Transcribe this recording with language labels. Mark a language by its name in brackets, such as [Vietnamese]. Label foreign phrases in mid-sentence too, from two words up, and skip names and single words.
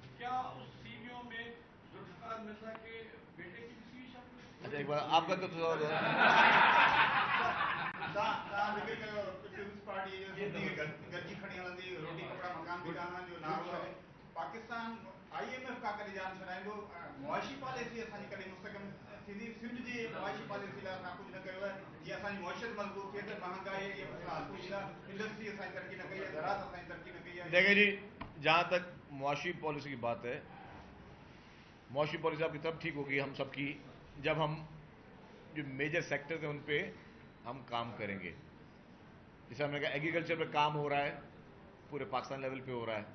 [Hindi] क्या उस सीवियों में जो ठकान मिर्जा के बेटे की भी सीवी शामिल है? अच्छा एक बार आपका तो [Sindhi] गज्जी खड़ी हलंदी रोटी कपड़ा मकान दुकान जो नारो है पाकिस्तान IMF का करे जान छड़ाइंदो मुआशी पॉलिसी असांजी कॾहिं मुस्तक़िम थींदी सिंध जी मुआशी पॉलिसी लाइ असां कुझु न कयो आहे जीअं असांजी मुआशियत मज़बूत थिए त महांगाई ये मसला हल थींदा इंडस्ट्री असांजी तरक़ी न कई आहे ज़राअत असांजी तरक़ी न कई आहे [Hindi] देखें जी, जहाँ तक मुआशी पॉलिसी की बात है, मुआशी पॉलिसी आपकी तब ठीक होगी हम सबकी जब हम जो मेजर सेक्टर्स हैं उन पे हम काम करेंगे। जैसे हमने कहा एग्रीकल्चर पे काम हो रहा है, पूरे पाकिस्तान लेवल पे हो रहा है।